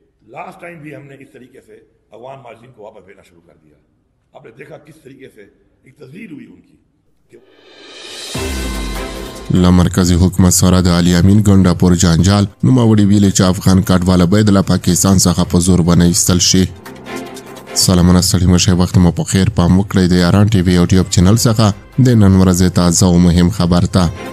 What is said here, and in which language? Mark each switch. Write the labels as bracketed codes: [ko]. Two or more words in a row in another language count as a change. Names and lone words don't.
[en] last time [ur] بھی ہم نے اس طریقے سے افغان مارجن کو واپس بھیجنا شروع کر دیا. آپ نے دیکھا کس طریقے سے ایک تصویر ہوئی ان کی. [ps] له مرکزی حکومت سره د علي امین ګنډاپور جنجال نوموړي ویلي چې افغان کډواله باید له پاکستان څخه په زور ونه ایستل شي. سلامونه ستړي مه شئ، وخت مو په خیر. پام وکړئ د یاران ټي وي یوټیوب چینل څخه د نن ورځې تازه او مهم خبر ته.